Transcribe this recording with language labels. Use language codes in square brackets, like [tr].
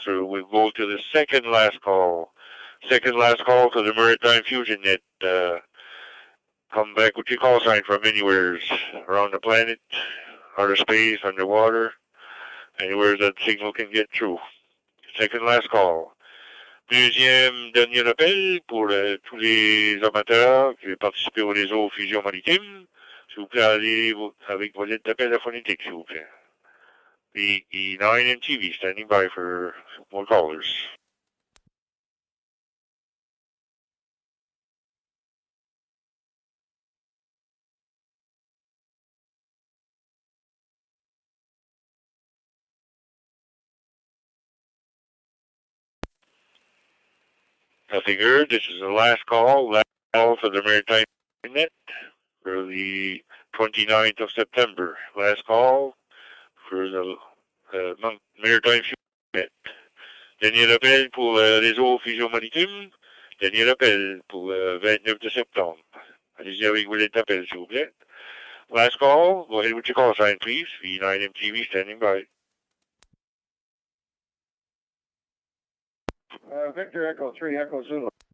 [en] So we'll go to the second last call. Second last call to the Maritime Fusion Net. Come back with your call sign from anywhere around the planet, outer space, underwater, anywhere that signal can get through. Second last call. [fr] Deuxième dernier appel pour tous les amateurs qui veulent participer au réseau Fusion Maritime. S'il vous plaît, allez avec vos lettres d'appel à phonétique, s'il vous plaît. [en] VE9 MTV standing by for more callers. Nothing heard. This is the last call for the Maritime Net for the 29th of September. Last call for the Maritime Fusion Net. [fr] Dernier appel pour le réseau Fusion Maritime. Dernier appel pour le 29 de septembre. Allez-y avec vos lettres d'appel, s'il vous plaît. [en] Last call. Go ahead with your call sign, please. V9 MTV standing by. Victor Echo 3, Echo Zulu.